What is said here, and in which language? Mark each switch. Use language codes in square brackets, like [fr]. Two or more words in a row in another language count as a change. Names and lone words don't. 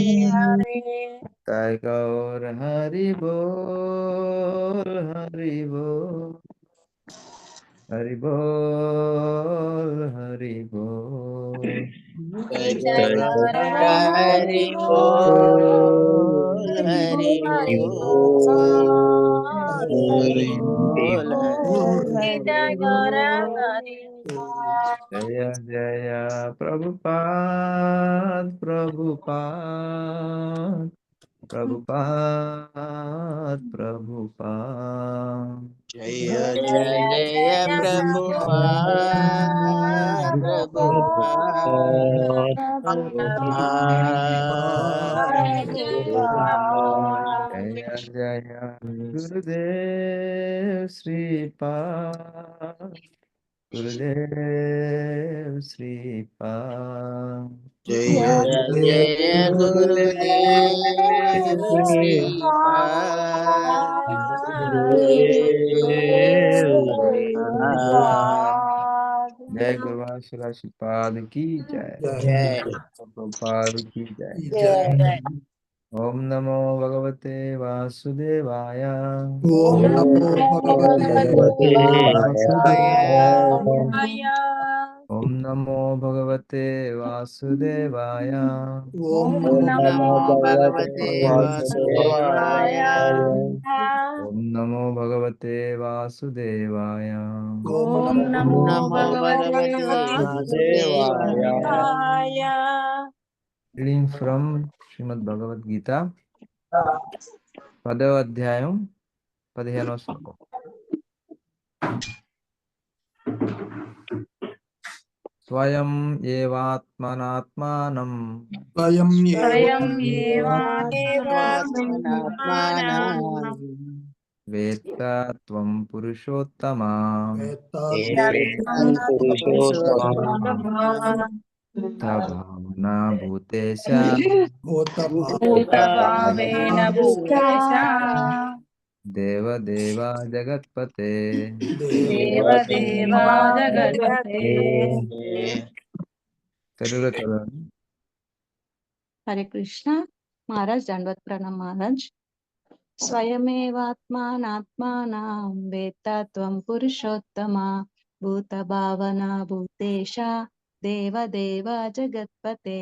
[hi] जय गौर हरि बोल हरि बोल हरि बोल हरि बोल जय जय गौर हरि हरि बोल हरि हरि बोल हरि बोल जय गौर हरि जय जय प्रभुपाद प्रभुपाद प्रभुपाद प्रभुपाद जय जय प्रभुपाद प्रभुपाद प्रभुपाद प्रभुपाद जय जय गुरुदेव श्रीपाद गुरुदेव श्रीपाद जय जय गुरुदेव श्रीपाद गुरुदेव श्रीपाद जय गुरुवार श्रीपाद की जय जय प्रभुपाद की जय जय [sa] ओम नमो भगवते वासुदेवाय ओम नमो भगवते वासुदेवाय वासुदेवाय ओम नमो भगवते वासुदेवाय ओम ओम नमो नमो भगवते भगवते वासुदेवाय वासुदेवाय वासुदेवाय ओम नमो भगवते वासुदेवाय ओम ओम नमो नमो भगवते भगवते वासुदेवाय वासुदेवाय वासुदेवाय [en] Reading from [te] श्रीमद् भगवद गीता 10వ అధ్యాయం 15వ శ్లోకం [sa] స్వయం ఏవాత్మనాత్మానం स्वयं एवात्मनात्मानं వేత్త త్వం పురుషోత్తమా ఏకం పురుషోత్తమ భావనా భూతేశ भूतभावेन भूतेश దేవదేవా జగత్పతే దేవదేవా జగత్పతే [te] తెలుగులో చదవండి. [hi] हरे कृष्ण। महाराज दंडवत प्रणाम महाराज. [sa] స్వయమేవాత్మానాత్మానం వేత్త త్వం పురుషోత్తమ భూత భావన భూతేశ దేవదేవ జగత్పతే.